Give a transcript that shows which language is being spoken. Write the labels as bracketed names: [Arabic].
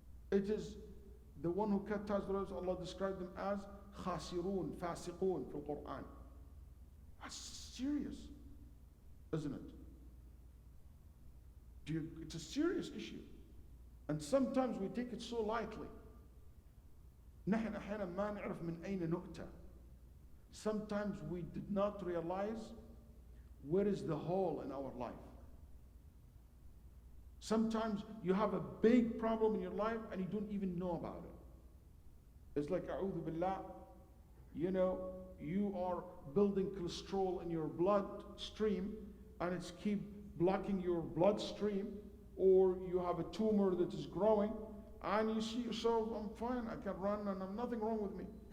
[English] It is the one who cut ties with relatives, Allah described them as khasirun, fasiqun في Quran. That's serious, isn't it? It's a serious issue. And sometimes we take it so lightly. [Arabic] نحن أحيانا ما نعرف من أين نؤتى. [English] Sometimes we did not realize where is the hole in our life. Sometimes you have a big problem in your life and you don't even know about it. It's like, a'udhu billah, you are building cholesterol in your blood stream and it's keep blocking your bloodstream, or you have a tumor that is growing and you see yourself, I'm fine, I can run and I'm nothing wrong with me.